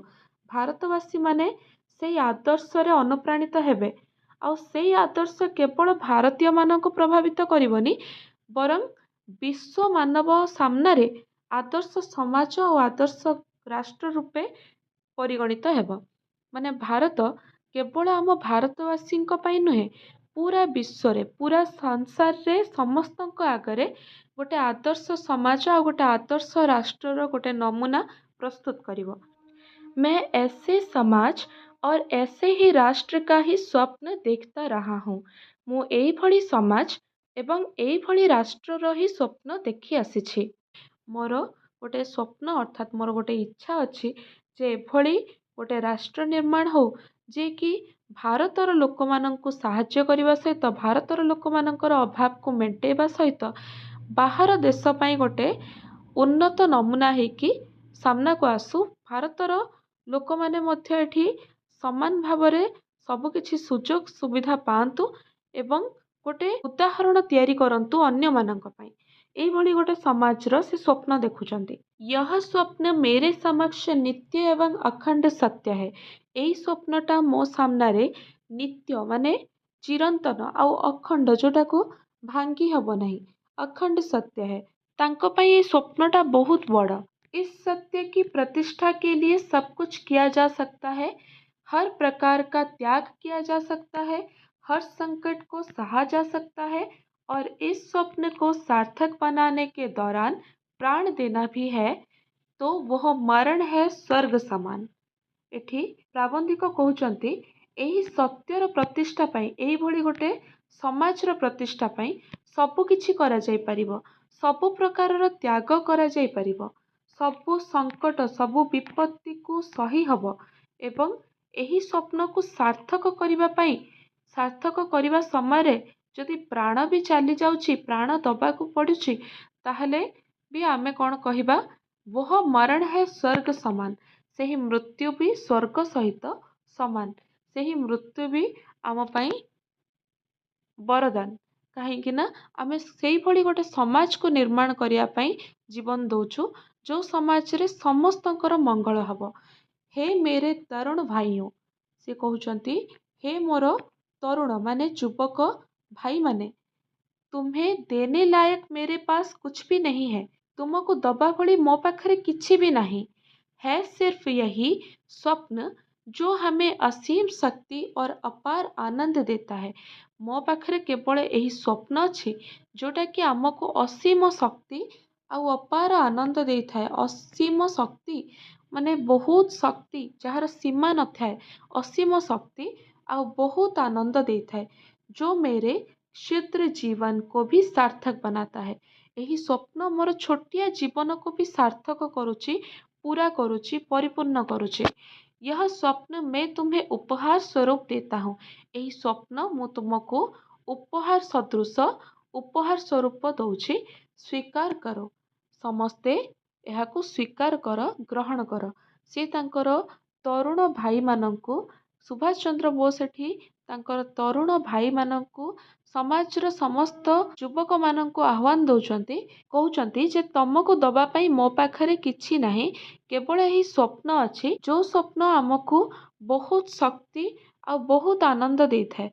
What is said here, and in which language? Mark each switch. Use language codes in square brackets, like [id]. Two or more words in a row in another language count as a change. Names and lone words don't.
[or] ଭାରତବାସୀ ମାନେ ସେଇ ଆଦର୍ଶରେ ଅନୁପ୍ରାଣିତ ହେବେ, ଆଉ ସେଇ ଆଦର୍ଶ କେବଳ ଭାରତୀୟମାନଙ୍କୁ ପ୍ରଭାବିତ କରିବନି, ବରଂ ବିଶ୍ୱ ମାନବ ସାମ୍ନାରେ ଆଦର୍ଶ ସମାଜ ଆଉ ଆଦର୍ଶ ରାଷ୍ଟ୍ର ରୂପେ ପରିଗଣିତ ହେବ। ମାନେ ଭାରତ କେବଳ ଆମ ଭାରତବାସୀଙ୍କ ପାଇଁ ନୁହେଁ, ପୁରା ବିଶ୍ୱରେ, ପୁରା ସଂସାରରେ ସମସ୍ତଙ୍କ ଆଗରେ ଗୋଟେ ଆଦର୍ଶ ସମାଜ ଆଉ ଗୋଟେ ଆଦର୍ଶ ରାଷ୍ଟ୍ରର ଗୋଟେ ନମୁନା ପ୍ରସ୍ତୁତ କରିବ। [hi] मैं ऐसे समाज और ऐसे ही राष्ट्र का ही स्वप्न देखता रहा हूँ। [or] ମୁଁ ଏଇଭଳି ସମାଜ ଏବଂ ଏଇଭଳି ରାଷ୍ଟ୍ରର ହିଁ ସ୍ୱପ୍ନ ଦେଖି ଆସିଛି। ମୋର ଗୋଟେ ସ୍ୱପ୍ନ ଅର୍ଥାତ୍ ମୋର ଗୋଟେ ଇଚ୍ଛା ଅଛି ଯେ ଏଭଳି ଗୋଟେ ରାଷ୍ଟ୍ର ନିର୍ମାଣ ହଉ, ଯିଏକି ଭାରତର ଲୋକମାନଙ୍କୁ ସାହାଯ୍ୟ କରିବା ସହିତ, ଭାରତର ଲୋକମାନଙ୍କର ଅଭାବକୁ ମେଣ୍ଟେଇବା ସହିତ, ବାହାର ଦେଶ ପାଇଁ ଗୋଟେ ଉନ୍ନତ ନମୁନା ହେଇକି ସାମ୍ନାକୁ ଆସୁ। ଭାରତର ଲୋକମାନେ ମଧ୍ୟ ଏଠି ସମାନ ଭାବରେ ସବୁକିଛି ସୁଯୋଗ ସୁବିଧା ପାଆନ୍ତୁ ଏବଂ ଗୋଟେ ଉଦାହରଣ ତିଆରି କରନ୍ତୁ ଅନ୍ୟମାନଙ୍କ ପାଇଁ। ଏଇଭଳି ଗୋଟେ ସମାଜର ସେ ସ୍ୱପ୍ନ ଦେଖୁଛନ୍ତି। [hi] यह स्वप्न मेरे समक्ष नित्य एवं अखंड सत्य है। [or] ଏଇ ସ୍ୱପ୍ନଟା ମୋ ସାମ୍ନାରେ ନିତ୍ୟ ମାନେ ଚିରନ୍ତନ ଆଉ ଅଖଣ୍ଡ, ଯୋଉଟାକୁ ଭାଙ୍ଗି ହବ ନାହିଁ, ଅଖଣ୍ଡ ସତ୍ୟ है। ତାଙ୍କ ପାଇଁ ଏଇ ସ୍ୱପ୍ନଟା ବହୁତ ବଡ଼। [hi] इस सत्य की प्रतिष्ठा के लिए सब कुछ किया जा सकता है, हर प्रकार का त्याग किया जा सकता है, हर संकट को सहा जा सकता है और इस स्वप्न को सार्थक बनाने के दौरान प्राण देना भी है, तो वह मरण है स्वर्ग समान। [or] ଏଠି ପ୍ରାବନ୍ଧିକ କହୁଛନ୍ତି ଏହି ସତ୍ୟର ପ୍ରତିଷ୍ଠା ପାଇଁ, ଏଇଭଳି ଗୋଟେ ସମାଜର ପ୍ରତିଷ୍ଠା ପାଇଁ ସବୁ କିଛି କରାଯାଇପାରିବ, ସବୁ ପ୍ରକାରର ତ୍ୟାଗ କରାଯାଇପାରିବ, ସବୁ ସଙ୍କଟ ସବୁ ବିପତ୍ତିକୁ ସହି ହବ ଏବଂ ଏହି ସ୍ୱପ୍ନକୁ ସାର୍ଥକ କରିବା ପାଇଁ, ସାର୍ଥକ କରିବା ସମୟରେ ଯଦି ପ୍ରାଣ ବି ଚାଲି ଯାଉଛି, ପ୍ରାଣ ଦବାକୁ ପଡୁଛି, ତାହେଲେ ବି ଆମେ କ'ଣ କହିବା, [hi] वह मरण है स्वर्ग समान। [or] ସେହି ମୃତ୍ୟୁ ବି ସ୍ୱର୍ଗ ସହିତ ସମାନ, ସେହି ମୃତ୍ୟୁ ବି ଆମ ପାଇଁ ବରଦାନ। କାହିଁକି ନା ଆମେ ସେଇଭଳି ଗୋଟେ ସମାଜକୁ ନିର୍ମାଣ କରିବା ପାଇଁ ଜୀବନ ଦଉଛୁ, ଯୋଉ ସମାଜରେ ସମସ୍ତଙ୍କର ମଙ୍ଗଳ ହବ। [hi] ହେ मेरे तरुण भाइयों, [or] ସେ କହୁଛନ୍ତି ହେ ମୋର ତରୁଣ ମାନେ ଯୁବକ ଭାଇମାନେ, [hi] तुम्हें देने लायक मेरे पास कुछ भी नहीं है। [or] ତୁମକୁ ଦବା भଳି ମୋ ପାଖରେ କିଛି ବି ନାହିଁ। [hi] है सिर्फ यही स्वप्न जो हमें असीम शक्ति और अपार आनंद देता है। [or] ମୋ ପାଖରେ କେବଳ ଏହି ସ୍ୱପ୍ନ ଅଛି, ଯୋଉଟା କି ଆମକୁ ଅସୀମ ଶକ୍ତି ଆଉ ଅପାର ଆନନ୍ଦ ଦେଇଥାଏ। ଅସୀମ ଶକ୍ତି ମାନେ ବହୁତ ଶକ୍ତି, ଯାହାର ସୀମା ନଥାଏ, ଅସୀମ ଶକ୍ତି ଆଉ ବହୁତ ଆନନ୍ଦ ଦେଇଥାଏ। [hi] जो मेरे क्षुद्र जीवन को भी सार्थक बनाता है। [or] ଏହି ସ୍ୱପ୍ନ ମୋର ଛୋଟିଆ ଜୀବନକୁ ବି ସାର୍ଥକ କରୁଛି, ପୁରା କରୁଛି, ପରିପୂର୍ଣ୍ଣ କରୁଛି। [hi] यह स्वप्न मैं तुम्हें उपहार स्वरूप देता हूँ। [or] ଏହି ସ୍ୱପ୍ନ ମୁଁ ତୁମକୁ ଉପହାର ସଦୃଶ, ଉପହାର ସ୍ୱରୂପ ଦଉଛି, ସ୍ୱୀକାର କର। ସମସ୍ତେ ଏହାକୁ ସ୍ୱୀକାର କର, ଗ୍ରହଣ କର। ସେ ତାଙ୍କର ତରୁଣ ଭାଇମାନଙ୍କୁ, ସୁଭାଷ ଚନ୍ଦ୍ର ବୋଷ ଏଠି ତାଙ୍କର ତରୁଣ ଭାଇମାନଙ୍କୁ ସମାଜର ସମସ୍ତ ଯୁବକମାନଙ୍କୁ ଆହ୍ୱାନ ଦେଉଛନ୍ତି, କହୁଛନ୍ତି ଯେ ତମକୁ ଦବା ପାଇଁ ମୋ ପାଖରେ କିଛି ନାହିଁ, କେବଳ ଏହି ସ୍ୱପ୍ନ ଅଛି ଯେଉଁ ସ୍ୱପ୍ନ ଆମକୁ ବହୁତ ଶକ୍ତି ଆଉ ବହୁତ ଆନନ୍ଦ ଦେଇଥାଏ।